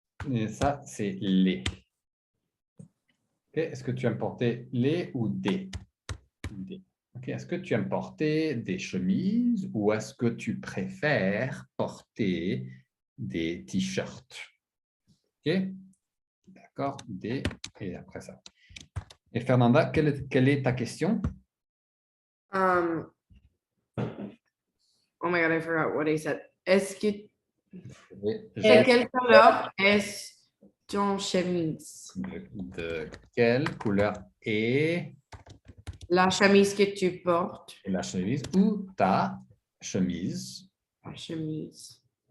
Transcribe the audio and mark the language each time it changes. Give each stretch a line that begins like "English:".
French: Et ça, c'est les. Ok, est-ce que tu aimes porter les ou des? Des. Ok, est-ce que tu aimes porter des chemises ou est-ce que tu préfères porter des t-shirts? Ok, d'accord, des, et après ça. Et Fernanda, quelle est ta question?
English: Um, oh my God, I forgot what I said.
French: Est-ce que de quelle couleur est ton chemise? De quelle couleur est La chemise que tu portes, la chemise ou ta chemise, la chemise.